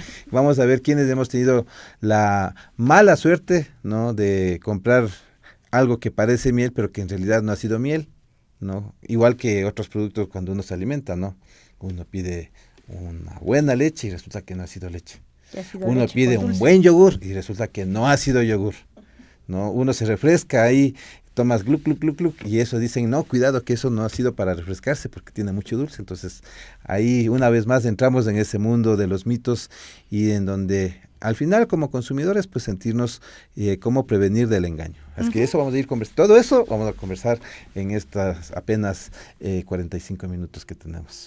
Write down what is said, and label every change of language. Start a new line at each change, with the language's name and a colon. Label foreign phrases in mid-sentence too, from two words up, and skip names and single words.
Spanish: vamos a ver quiénes hemos tenido la mala suerte, ¿no?, de comprar algo que parece miel, pero que en realidad no ha sido miel, ¿no? Igual que otros productos cuando uno se alimenta, ¿no? Uno pide una buena leche y resulta que no ha sido leche. Uno pide un buen yogur y resulta que no ha sido yogur, ¿no? Uno se refresca ahí, tomas gluc, gluc, gluc, gluc, y eso dicen, no, cuidado que eso no ha sido para refrescarse porque tiene mucho dulce. Entonces, ahí una vez más entramos en ese mundo de los mitos y en donde al final como consumidores pues sentirnos cómo prevenir del engaño. Así que eso vamos a ir conversando, todo eso vamos a conversar en estas apenas 45 minutos que tenemos.